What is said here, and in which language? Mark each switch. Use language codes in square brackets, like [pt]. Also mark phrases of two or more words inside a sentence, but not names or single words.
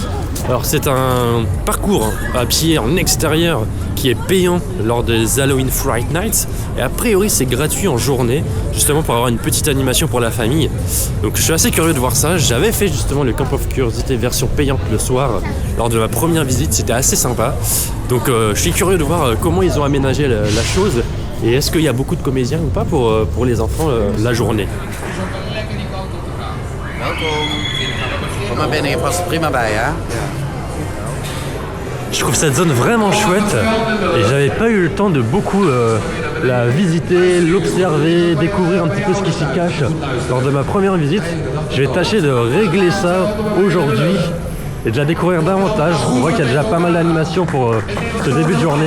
[fr] Alors c'est un parcours à pied en extérieur qui est payant lors des Halloween Fright Nights et a priori c'est gratuit en journée justement pour avoir une petite animation pour la famille. Donc je suis assez curieux de voir ça. J'avais fait justement le Camp of Curiosity version payante le soir lors de ma première visite, c'était assez sympa. Donc je suis curieux de voir comment ils ont aménagé la chose et est-ce qu'il y a beaucoup de comédiens ou pas pour les enfants la journée. [nl] Kom maar binnen, je past er prima bij, hè? [fr] Je trouve cette zone vraiment chouette et j'avais pas eu le temps de beaucoup la visiter, l'observer, découvrir un petit peu ce qui s'y cache lors de ma première visite. Je vais tâcher de régler ça aujourd'hui et de la découvrir davantage. On voit qu'il y a déjà pas mal d'animations pour ce début de journée.